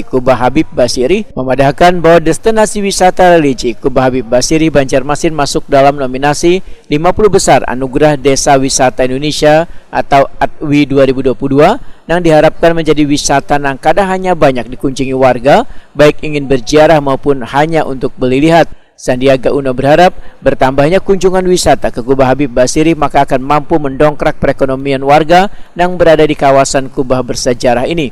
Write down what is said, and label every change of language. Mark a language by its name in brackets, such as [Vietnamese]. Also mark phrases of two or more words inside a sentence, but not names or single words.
[Indonesian] Kubah Habib Basiri memadahkan bahwa destinasi wisata religi Kubah Habib Basiri Banjarmasin masuk dalam nominasi 50 besar Anugerah Desa Wisata Indonesia atau ADWI 2022 yang diharapkan menjadi wisata yang kadang hanya banyak dikunjungi warga baik ingin berziarah maupun hanya untuk beli lihat. Sandiaga Uno berharap bertambahnya kunjungan wisata ke Kubah Habib Basiri maka akan mampu mendongkrak perekonomian warga yang berada di kawasan Kubah bersejarah ini.